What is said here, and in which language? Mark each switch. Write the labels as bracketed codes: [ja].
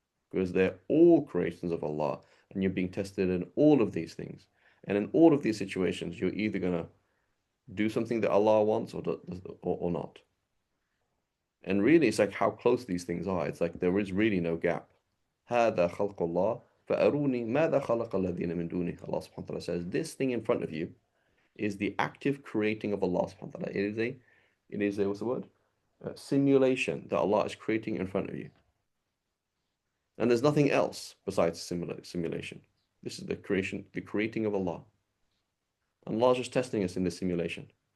[en] Because they're all creations of Allah, and you're being tested in all of these things. And in all of these situations, you're either gonna do something that Allah wants or not. And really, it's like how close these things are. It's like there is really no gap. [ar] هذا خلق الله فأروني ماذا خلق الذين من دونه. [en] Allah subhanahu wa ta'ala says, this thing in front of you is the active creating of Allah subhanahu wa ta'ala. It is a, what's the word? A simulation that Allah is creating in front of you. And there's nothing else besides simulation. This is the creating of Allah. And Allah's just testing us in this simulation.